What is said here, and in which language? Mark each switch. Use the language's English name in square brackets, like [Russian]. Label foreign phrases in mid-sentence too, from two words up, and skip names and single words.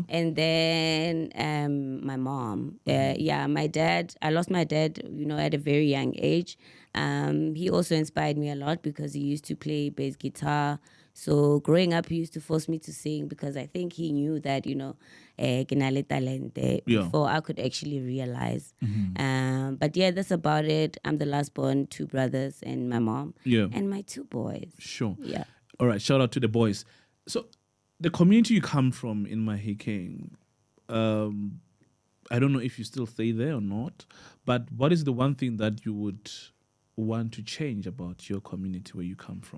[English] And then my mom. Yeah, my dad. I lost my dad, you know, at a very young age. He also inspired me a lot because he used to play bass guitar. So growing up, he used to force me to sing because I think he knew that, you know, [Tswana] ke na le talente [English] before I could actually realize. But yeah, that's about it. I'm the last born, two brothers and my mom. Yeah. And my two boys. Sure. Yeah. All right. Shout out to the boys. So the community you come from in Mahikeng, I don't know if you still stay there or not, but what is the one thing that you would want to change about your community where you come from?